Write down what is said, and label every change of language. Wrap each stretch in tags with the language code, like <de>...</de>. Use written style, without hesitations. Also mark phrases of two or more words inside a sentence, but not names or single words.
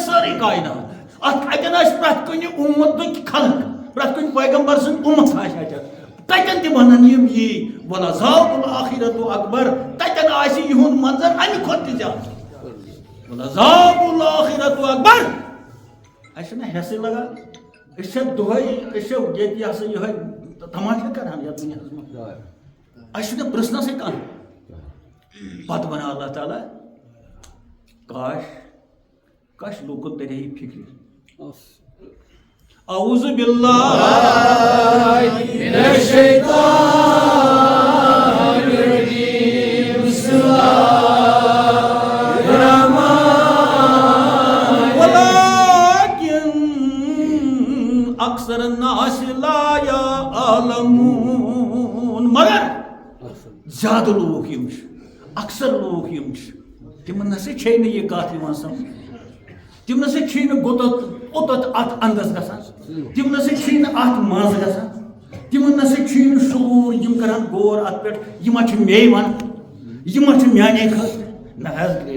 <ks>سٲرٕے کائنات اتٮ۪ن آسہِ پرٛٮ۪تھ کُنہِ اُمتٕکۍ خلق پرٛٮ۪تھ کُنہِ پیغمبر سٕنٛز اُمت آسہِ اتٮ۪ن تتٮ۪ن تہِ ونان یِم یی</ks> <ar>والعذاب الآخرۃ اکبر</ar> <ks>تتٮ۪ن آسہِ یِہُنٛد منظر امہِ کھۄتہٕ تہِ زیادٕ</ks> <ar>والعذاب الآخرۃ اکبر</ar> <ks>اسہِ چھُنہ حیسٕے لگان أسۍ چھِ دۄہے أسۍ چھِ ییٚتہِ یہِ ہسا یِہوے تماشا کران یتھ دُنیاہس منٛز اسہِ چھُنہٕ پرژھنسٕے کانٛہہ پتہٕ ونان اللہ تعالیٰ کاش لوٗکن ترِ ہے فکرِ</ks> <ar>اعوذ باللہ من الشیطان الرجیم بسم اللہ الرحمن ولكن اکثر الناس لا يعلمون</ar> <ks>مگر زیادٕ لوٗکھ یِم چھِ اکثر لوٗکھ یِم چھِ تِمن نسا چھے نہٕ یہِ کتھ یِوان سمجھ تِم نسا چھے نہٕ اوٚتَتھ اتھ انٛدس گژھان تِم نسا چھے نہٕ اتھ منٛز گژھان تِمن نسا چھُے نہٕ شعوٗر یِم کران غور اتھ پٮ۪ٹھ یہِ ما چھُ مے ونان یہِ ما چھُ میانے خٲطرٕ نہ حظ</ks>